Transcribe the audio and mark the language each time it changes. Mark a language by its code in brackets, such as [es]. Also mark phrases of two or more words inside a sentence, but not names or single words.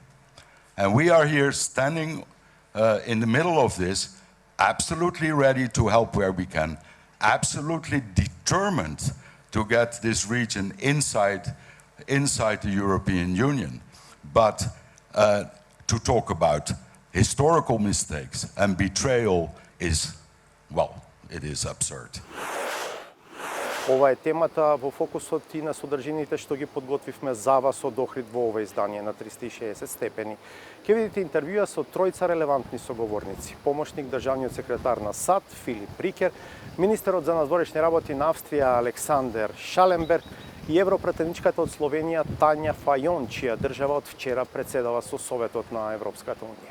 [en] And we are here standing in the middle of this, absolutely ready to help where we can, absolutely determined to get this region inside the European Union. But to talk about historical mistakes and betrayal is, well, it is absurd. [mk] Ова е темата во фокусот и на содржините што ги подготвивме за вас од Охрид во ова издание на 360 степени. Ке видите интервјуа со тројца релевантни соговорници. Помошник државниот секретар на САД Филип Рикер, министерот за надворешни работи на Австрија Александер Шаленберг и европратеничката од Словенија Тања Фајон, чија држава од вчера председава со Советот на Европската унија.